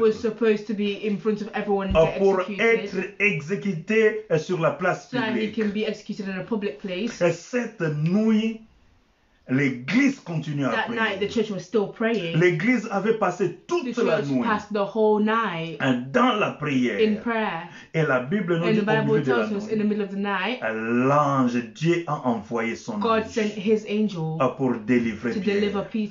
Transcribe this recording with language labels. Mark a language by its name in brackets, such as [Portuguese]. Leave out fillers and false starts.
[English] Was supposed to be in front of everyone and get [French] pour [English] executed. [French] être exécuté sur la place [English] So that he [French] publique. [English] can be executed in a public place. [French] Et cette nuit, l'église continue à [English] That night, the [French] prier. [English] church was still praying. [French] L'église avait passé [English] The [French] toute la [English] church [French] nuit [English] passed the whole night [French] dans la [English] in [French] prière. [English] prayer. [French] Et la Bible nous [English] And [French] dit [English] the [French] au [English] Bible [French] milieu de la [English] tells us in the [French] nuit, [English] middle of the night, [French] l'ange, Dieu a envoyé son [English] God [French] ange [English] sent his angel [French] pour délivrer [English] to deliver [French] Pierre.